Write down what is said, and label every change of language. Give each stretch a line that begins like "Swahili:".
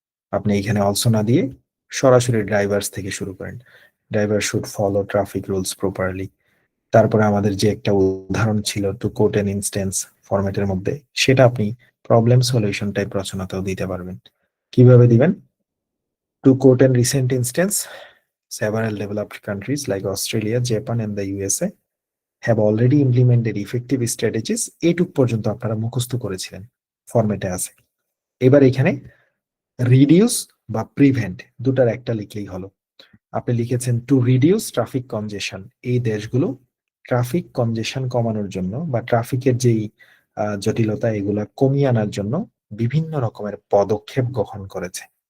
Bangla: আপনি এখানে অলসো না দিয়ে সরাসরি ড্রাইভার্স থেকে শুরু করেন।
English: Driver should follow traffic rules properly.
Bangla: তারপরে আমাদের যে একটা উদাহরণ ছিল টু কোট এন ইনস্ট্যান্স ফরম্যাটের মধ্যে, সেটা আপনি প্রবলেম সলিউশন টাইপ রচনাতেও দিতে পারবেন। কিভাবে দিবেন?
English: To quote an recent instance, several developed countries like Australia, Japan and the USA have already implemented effective strategies।
Bangla: এইটুক পর্যন্ত আপনারা মুখস্থ করেছিলেন, ফরম্যাটে আছে। এবার এখানে রিডিউস বা প্রিভেন্ট দুটার একটা লিখলেই হলো। আপনি লিখেছেন
English: to reduce traffic congestion,
Bangla: এই দেশগুলো ট্রাফিক কনজেশন কমানোর জন্য বা ট্রাফিকের যেই জটিলতা এগুলা কমিয়ে আনার জন্য বিভিন্ন রকমের পদক্ষেপ গ্রহণ করেছে।